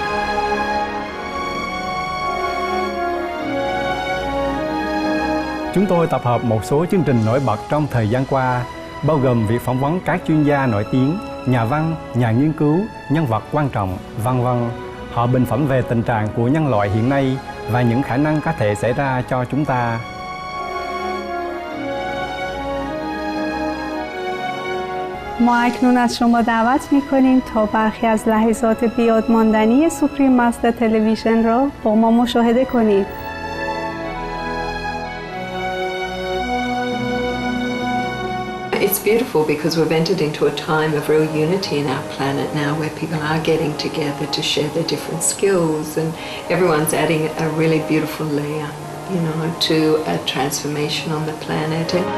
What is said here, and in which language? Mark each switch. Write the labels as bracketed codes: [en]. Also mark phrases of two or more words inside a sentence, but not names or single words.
[vi] Chúng tôi tập hợp một số chương trình nổi bật trong thời gian qua, bao gồm việc phỏng vấn các chuyên gia nổi tiếng, nhà văn, nhà nghiên cứu, nhân vật quan trọng, v.v. Họ bình phẩm về tình trạng của nhân loại hiện nay và những khả năng có thể xảy ra cho chúng ta. [fa] ما اکنون از شما دعوت می‌کنیم تا برخی از لحظات بیادماندنی سوپریم مستر تلویزیون را با ما مشاهده کنید. [en] It's beautiful because we've entered into a time of real unity in our planet now where people are getting together to share their different skills and everyone's adding a really beautiful layer, to a transformation on the planet.